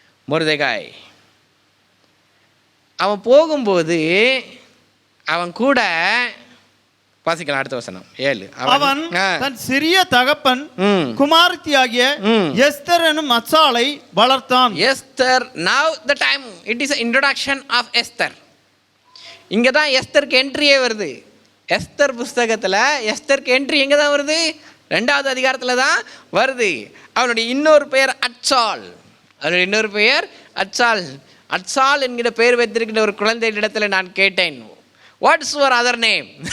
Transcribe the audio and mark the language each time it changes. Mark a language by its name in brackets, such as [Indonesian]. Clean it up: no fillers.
[Tamil] மொர்தெகாய் அவன் போகும்போது அவன் கூட வாசிக்கலாம் அடுத்த வசனம் 7. அவன் தன் சிறிய தகப்பன் குமாரத்தியாகிய எஸ்தர் எனும் அச்சாளை வளர்த்தான். [English] Esther, now the time it is introduction of Esther. [Tamil] இங்கே தான் எஸ்தருக்கு என்ட்ரியே வருது. எஸ்தர் புஸ்தகத்தில் எஸ்தருக்கு என்ட்ரி எங்கே தான் வருது? 2வது அதிகாரத்தில் தான் வருது. அவனுடைய இன்னொரு பெயர் அச்சாள். அவனுடைய இன்னொரு பெயர் அச்சாள். அச்சாள் என்கிற பெயர் வைத்திருக்கின்ற ஒரு குழந்தையிடத்தில் நான் கேட்டேன், [English] What's your other name?